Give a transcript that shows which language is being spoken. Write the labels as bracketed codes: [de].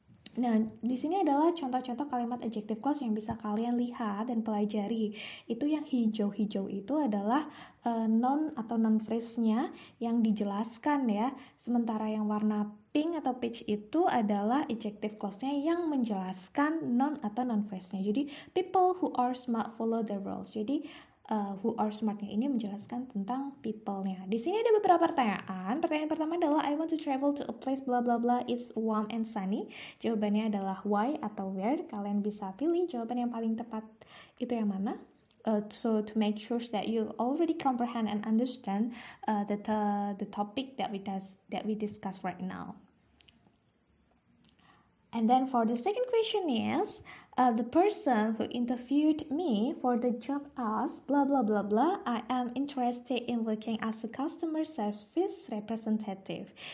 [id] Nah, di sini adalah contoh-contoh kalimat adjective clause yang bisa kalian lihat dan pelajari. Itu yang hijau-hijau itu adalah noun atau noun phrase-nya yang dijelaskan ya. Sementara yang warna pink atau peach itu adalah adjective clause-nya yang menjelaskan noun atau noun phrase-nya. [en] Jadi, people who are smart follow the rules. [id] Jadi, who are smart-nya ini menjelaskan tentang people-nya. Di sini ada beberapa pertanyaan. Pertanyaan pertama adalah [en] I want to travel to a place blah blah blah, it's warm and sunny. [id] Jawabannya adalah why atau where. Kalian bisa pilih jawaban yang paling tepat itu yang mana. [en] So to make sure that you already comprehend and understand the topic that we discuss right now. And then for the second question is, the person who interviewed me for the job asked, blah, blah, blah, blah, I am interested in working as a customer service representative.